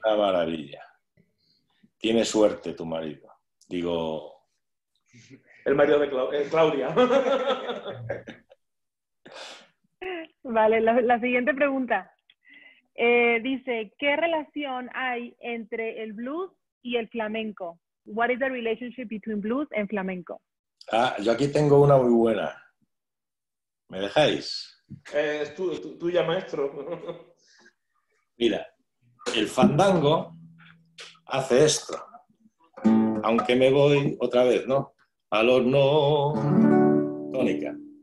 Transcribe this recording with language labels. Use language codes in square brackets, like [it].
[es] Una maravilla. Tiene suerte tu marido. Digo, El marido de Claudia. Vale, la siguiente pregunta. Dice, ¿qué relación hay entre el blues y el flamenco? [en] What is the relationship between blues and flamenco? [es] yo aquí tengo una muy buena. ¿Me dejáis? Es tuya, maestro. Mira, el fandango hace esto. Aunque me voy otra vez, ¿no? Al horno, tónica.